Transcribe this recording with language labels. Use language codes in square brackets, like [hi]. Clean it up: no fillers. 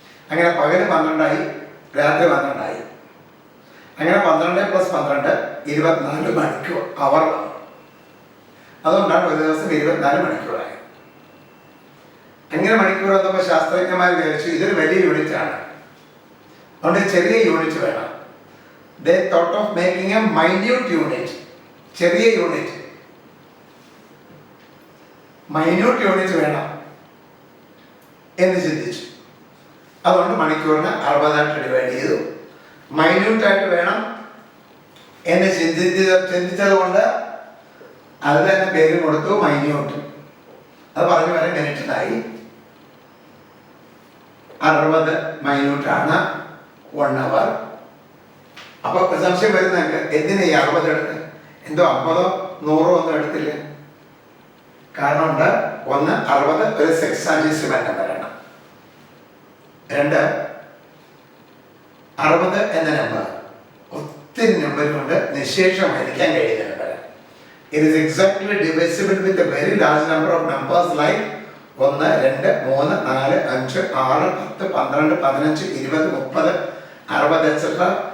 [ml] അങ്ങനെ പകല് 12 ആയി, രാത്രി 12 ആയി. അങ്ങനെ 12 + 12 24 മണിക്കൂർ അവർ വന്നു. അതുകൊണ്ടാണ് ഒരു ദിവസം 24 മണിക്കൂറായി. അങ്ങനെ മണിക്കൂർ വന്നപ്പോൾ ശാസ്ത്രജ്ഞന്മാർ വിചാരിച്ചു ഇതൊരു വലിയ യൂണിറ്റ് ആണ്, അതുകൊണ്ട് ചെറിയ യൂണിറ്റ് വേണം. [en] They thought of making a minute unit. [ml] ചെറിയ യൂണിറ്റ്, മൈന്യൂട്ട് യൂണിറ്റ് വേണം എന്ന് ചിന്തിച്ചു. അതുകൊണ്ട് മണിക്കൂറിന് 60 ഡിവൈഡ് ചെയ്തു. മൈന്യൂട്ടായിട്ട് വേണം എന്ന് ചിന്തിച്ചത് കൊണ്ട് അത് തന്നെ പേര് കൊടുത്തു മൈന്യൂട്ട്. അത് പറഞ്ഞു വരെ മിനിറ്റിനായി. 60 മൈന്യൂട്ടാണ് 1 അവർ. അപ്പോൾ സംശയം വരുന്നുണ്ട്, എന്തിനാ ഈ 60 എടുത്ത്? എന്തോ 50 100 ഒന്നും എടുത്തില്ല. കാരണം ഉണ്ട്, ഒന്ന് 60 ഒരു സെക്സാജിസിമെന്റ് വരണം. 2 60 എന്ന നമ്പർ ഒത്തിരി നമ്പർ കൊണ്ട് നിശേഷമായിരിക്കാൻ കഴിയുന്ന number. [en] It is exactly divisible with a very large number of numbers like 1, 2, 3, 4, 5, 6, 10, 12, 15, 20, 30, 60 etc.